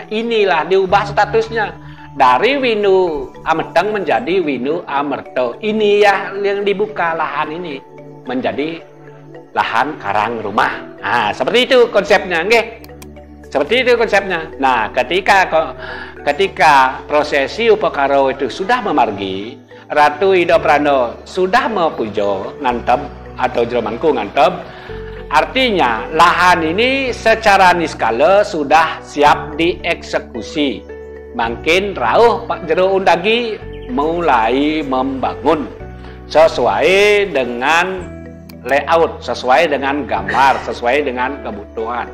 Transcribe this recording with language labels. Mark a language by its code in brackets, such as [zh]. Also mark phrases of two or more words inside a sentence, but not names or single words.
[id] Inilah diubah statusnya. Dari Winu Ameteng menjadi Winu Amerta. Ini ya yang dibuka lahan ini menjadi lahan karang rumah. Nah, seperti itu konsepnya, nggih. Seperti itu konsepnya. Nah, ketika prosesi upakara itu sudah memargi, Ratu Ido Prano sudah [ban] Mapujo ngantep [id] atau Jero Mangku ngantep, artinya lahan ini secara niskala sudah siap dieksekusi. [ban] Makin rauh [id] Pak Jero Undagi mulai membangun sesuai dengan layout, sesuai dengan gambar, sesuai dengan kebutuhan.